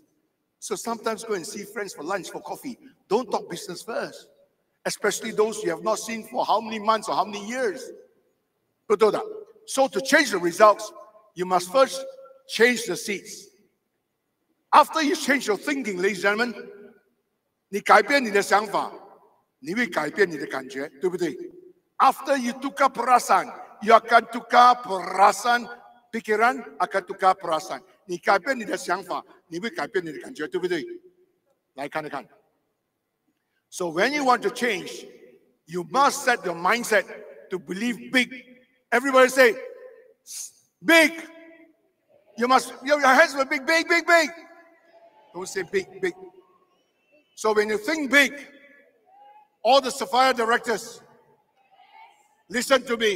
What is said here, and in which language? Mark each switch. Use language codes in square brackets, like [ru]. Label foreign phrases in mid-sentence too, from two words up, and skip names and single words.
[en] So sometimes go and see friends for lunch, for coffee. Don't talk business first. Especially those you have not seen for how many months or how many years. So to change the results, you must first change the seeds. After you change your thinking, ladies and gentlemen, [zh] 你改变你的想法，你会改变你的感觉，对不对？ [en] After you [ms] tukar perasaan, you akan tukar perasaan, pikiran akan tukar perasaan. [zh] 你改变你的想法，你会改变你的感觉，对不对？来看一看。 [en] So when you want to change, you must set your mindset to believe big. Everybody say, big. You must, your hands were big, big, big, big. Don't say big, big. So when you think big, all the Sapphire directors, listen to me.